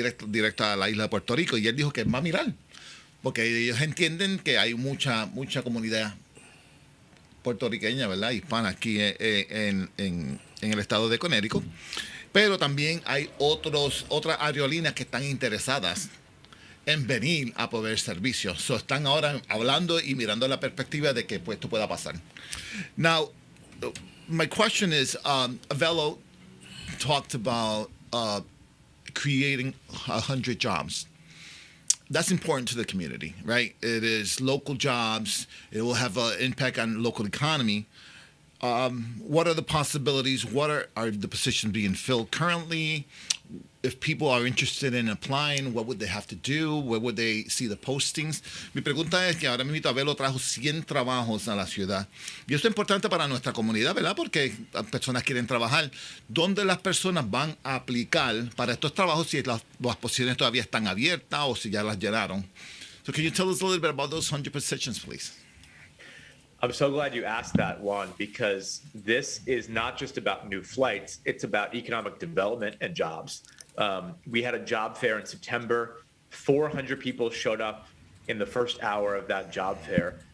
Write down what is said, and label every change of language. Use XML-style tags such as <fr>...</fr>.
<es>directo a la isla de Puerto Rico, y él dijo que va a mirar, porque ellos entienden que hay mucha comunidad puertorriqueña, ¿verdad?, hispana aquí en el estado de Connecticut, pero también hay otras aerolíneas que están interesadas en venir a proveer servicios. So, están ahora hablando y mirando la perspectiva de que esto pueda pasar.</es> <en>Now, my question is, Arvelo talked about creating 100 jobs. That's important to the community, right? It is local jobs. It will have an impact on local economy. What are the possibilities? What are the positions being filled currently? If people are interested in applying, what would they have to do? Where would they see the postings?</en> <es>Mi pregunta es que ahora mismo Abelo trajo 100 trabajos a la ciudad. Y eso es importante para nuestra comunidad, ¿verdad? Porque personas quieren trabajar. ¿Dónde las personas van a aplicar para estos trabajos si las posiciones todavía están abiertas o si ya las llenaron?</es> <en>So can you tell us a little bit about those 100 positions, please? I'm so glad you asked that, Juan, because this is not just about new flights. It's about economic development and jobs. We had a job fair in September. 400 people showed up in the first hour of that job fair.</en>